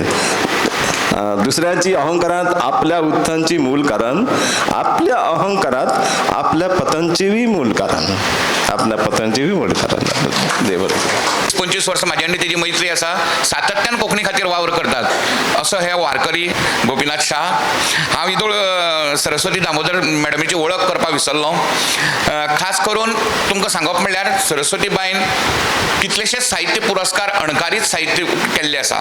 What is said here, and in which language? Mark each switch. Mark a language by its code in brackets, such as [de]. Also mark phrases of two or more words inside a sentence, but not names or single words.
[mr] दुसऱ्याची अहंकारात आपल्या उत्थानाची मूळ कारण, आपल्या अहंकारात आपल्या पतनचे बी मूळ कारण, आपल्या पतनचे बी मूळ कारण. देव 25 वर्ष माझी आणि त्याची मैत्री असा, सातत्यान कोंकणी खातीर वावर करतात असं हे वारकरी गोपीनाथ शाह. [kok] हांव इदोळ सरस्वती दामोदर मॅडमीची वळख करपाक विसरलो. खास करून तुमकां सांगप म्हणल्यार सरस्वती बाईन कितलेशेच साहित्य पुरस्कार अणकारीत साहित्य केल्ले आसा.